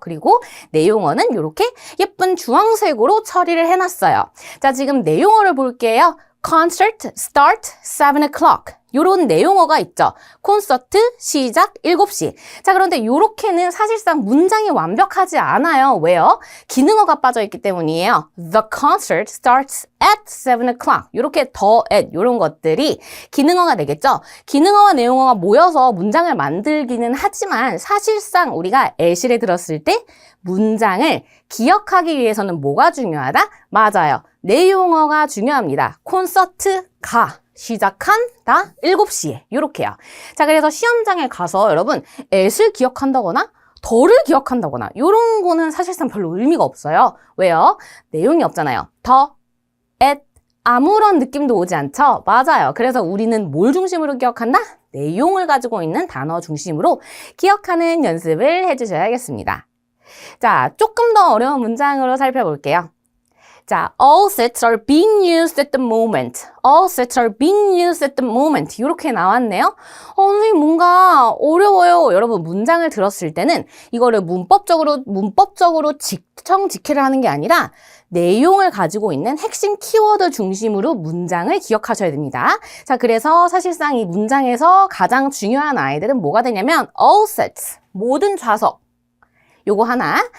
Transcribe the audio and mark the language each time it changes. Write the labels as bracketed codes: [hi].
[ko] 그리고 내용어는 이렇게 예쁜 주황색으로 처리를 해놨어요. 자, 지금 내용어를 볼게요. [en] Concert start 7 o'clock. [ko] 요런 내용어가 있죠. 콘서트 시작 7시. 자, 그런데 요렇게는 사실상 문장이 완벽하지 않아요. 왜요? 기능어가 빠져있기 때문이에요. [en] The concert starts at 7 o'clock. [ko] 요렇게 the at 요런 것들이 기능어가 되겠죠. 기능어와 내용어가 모여서 문장을 만들기는 하지만 사실상 우리가 LC를 들었을 때 문장을 기억하기 위해서는 뭐가 중요하다? 맞아요. 내용어가 중요합니다. 콘서트가 시작한다 7시에 이렇게요. 자, 그래서 시험장에 가서 여러분 at을 기억한다거나 더를 기억한다거나 이런 거는 사실상 별로 의미가 없어요. 왜요? 내용이 없잖아요. 더, at 아무런 느낌도 오지 않죠? 맞아요. 그래서 우리는 뭘 중심으로 기억한다? 내용을 가지고 있는 단어 중심으로 기억하는 연습을 해주셔야겠습니다. 자, 조금 더 어려운 문장으로 살펴볼게요. [en] 자, all sets are being used at the moment. All sets are being used at the moment. [ko] 이렇게 나왔네요. 선생님 뭔가 어려워요. 여러분 문장을 들었을 때는 이거를 문법적으로 직청직해를 하는 게 아니라 내용을 가지고 있는 핵심 키워드 중심으로 문장을 기억하셔야 됩니다. 자, 그래서 사실상 이 문장에서 가장 중요한 아이들은 뭐가 되냐면 all sets, 모든 좌석. 요거 하나.